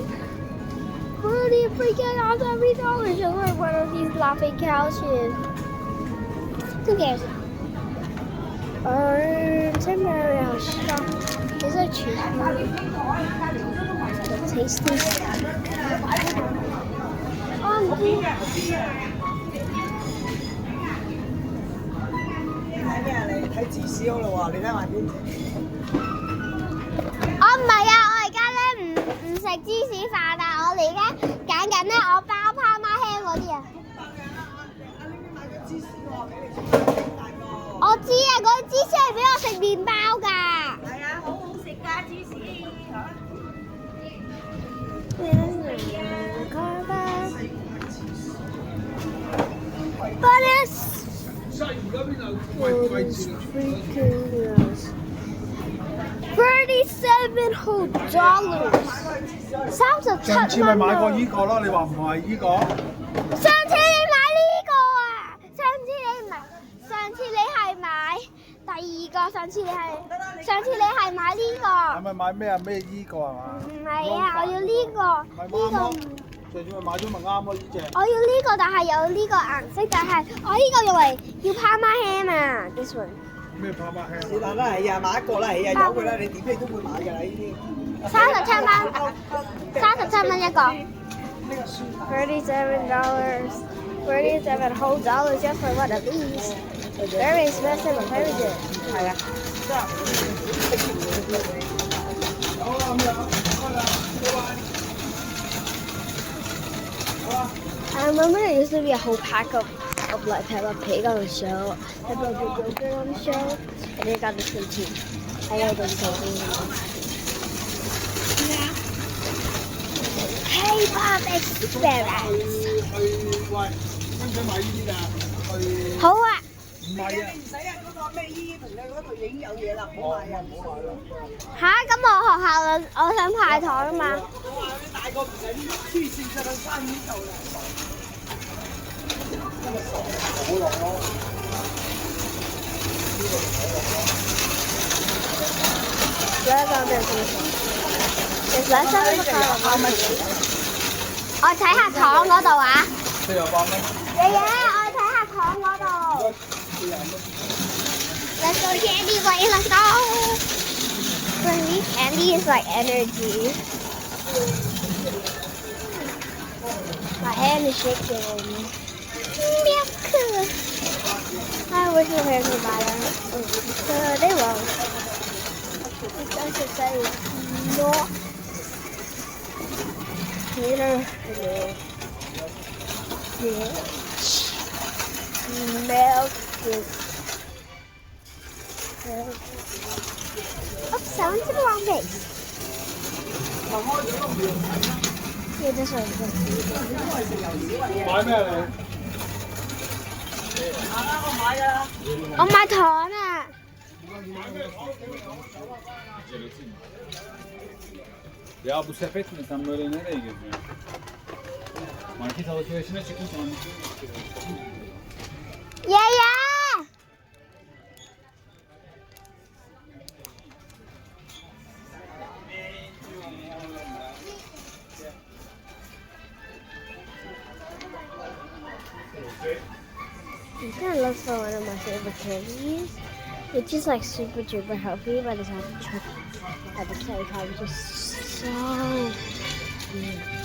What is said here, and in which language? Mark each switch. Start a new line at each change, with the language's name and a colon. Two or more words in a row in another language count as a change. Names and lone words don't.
English: $40 freaking every dollar just for one of these laughing couches. Who cares? Temporary shop. These are cheap. The tasty stuff.
Cantonese: 唔係啊！我而家咧唔食芝士飯啊！我哋而家揀緊咧，我包泡媽輕嗰啲啊！我知啊，嗰啲芝士係俾我食麵包㗎。係啊，好好食㗎芝士。
English: But it's $37
Cantonese: 上次咪買過依個咯，你話唔係依個？上次你買呢個啊？上次你係買第二個，上次你係買呢個。係咪買咩啊？咩依個係嘛？唔係啊，我要呢個。上次咪買咗咪啱咯呢隻。我要呢個，但係有呢個顏色，但係我呢個用嚟要Parma ham啊 ，
English: this one。
Cantonese: 咩Parma ham？是但啦，係啊，買一個啦，係啊，有佢啦，你點你都會買㗎啦呢啲。 37蚊一個。$
English: 37 whole dollars just for one of these. Very expensive but very good.
Cantonese: 係啊。
English: I remember there used to be a whole pack of like Peppa Pig on the show, Peppa Pig yogurt on the show, and they got this one too. I know those something. K-pop experience.
Cantonese: 去喂，使唔使買呢啲㗎？去好啊！唔係啊，唔使啊，嗰個咩姨姨同你嗰度已經有嘢啦，唔好買啊，唔好買啦。吓，咁我學校我想派糖啊嘛。我話你大個唔使黐線上去山呢度啦。
English: There's less of the color. How much?
Cantonese: 我睇下糖嗰度啊。 48蚊。爺爺，我睇下糖嗰度。
English: Let's go to Candy Lane. Let's go. For me, candy is like energy. My hand is shaking. Milk. I wish my parents would buy that. They won't. It doesn't say no. Peter. Milk is. Oops, I went to the wrong page. Yeah, this one.
Cantonese: 買咩你？我買糖啊！
Turkish: Ya bu sepet mi? Sen böyle nereye geziyorsun? Market alışverişine çıkmış ama.
English: 爺爺，I'm gonna look for one of my favorite candies, which is like super duper healthy, but it's at the same time just so good.